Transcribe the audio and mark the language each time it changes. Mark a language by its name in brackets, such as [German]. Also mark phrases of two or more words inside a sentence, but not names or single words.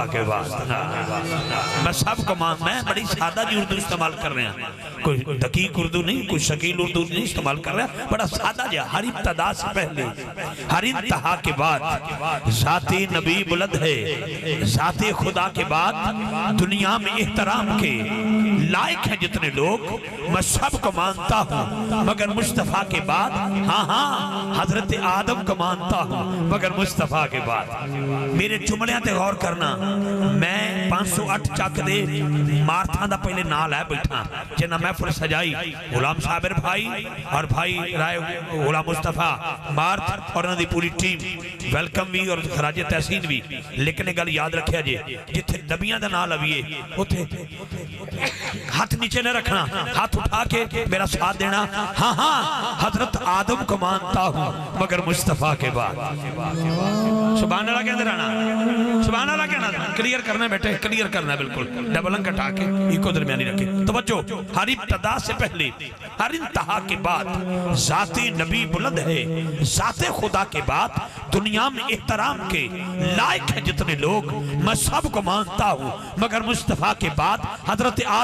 [Urdu] کے بعد میں سب کو میں بڑی سادہ جی اردو استعمال کر رہے ہیں کوئی دقیق اردو نہیں کوئی شکیل اردو نہیں استعمال کر رہے ہیں بڑا سادہ جی ہر ابتدا سے پہلے ہر انتہا کے بعد ذات نبی بلند ہے ذات خدا کے بعد دنیا میں احترام کے لائق ہیں جتنے لوگ میں سب کو مانتا ہوں مگر مصطفیٰ کے بعد ہاں حضرت آدم کو مانتا ہوں مگر مصطفیٰ کے بعد [Punjabi] میرے جملیاں تے غور کرنا میں 508 چک دے مارتھاں دا پہلے نال ہے بیٹھا جنہ محفل سجائی [Urdu] غلام صابر بھائی اور بھائی رائے غلام مصطفیٰ مارتھ اور انہوں دی پوری ٹیم ویلکم بھی اور خراج تحسین بھی [Punjabi] لیکن گل یاد رکھیا جے جتھے نبیاں دا نال ہوئے اتھے [Urdu] ہاتھ نیچے نہ رکھنا ہاتھ اٹھا کے میرا ساتھ دینا ہاں حضرت آدم کو مانتا ہوں مگر مصطفیٰ کے بعد سبحان اللہ کہتے رہنا سبحان اللہ کہنا کلیئر کرنا ہے بیٹے کلیئر کرنا ہے بالکل [English] double ink [Urdu] ہٹا کے ایک درمیانی رکھے توجہ ہر ابتدا سے پہلے ہر انتہا کے بعد ذات نبی بلند ہے ذات خدا کے بعد دنیا میں احترام کے لائق ہیں جتنے لوگ میں سب کو مانتا ہوں مگر مصطفیٰ کے بعد حضرت آدم